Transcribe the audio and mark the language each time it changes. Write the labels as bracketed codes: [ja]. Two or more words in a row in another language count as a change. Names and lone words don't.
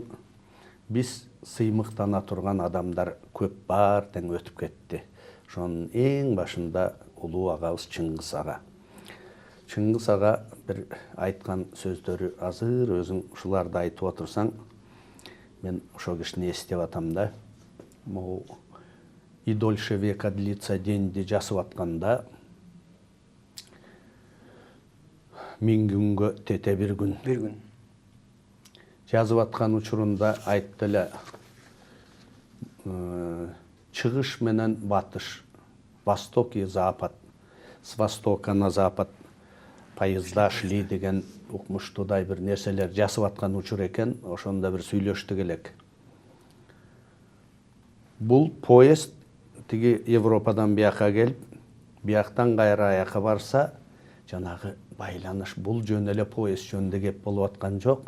[ky] Биз сыймыктана турган адамдар көп бар тең өтүп кетти. Ошонун эң башында улуу агабыз Чыңгыз ага. Чыңгыз ага бир айткан сөздөрү азыр өзүң ушуларды айтып отурсаң, мен ошол кишини эстеп атам да. Могу «И дольше века длится деньди» жазып атканда, 1000 күнгө тете бир күн. Бир күн. Жазып аткан учурунда айтты эле, чыгыш менен батыш, [ru] восток и запад, с востока на запад поезда шли [ky] деген укмуштуудай бир нерселер жазып аткан учур экен. Ошондо бир сүйлөштүк элек. Бул поезд тиги Европадан бияка келип, бияктан кайра аяка барса, жанагы байланыш, бул жөн эле поезд жөнүндө кеп болуп аткан жок.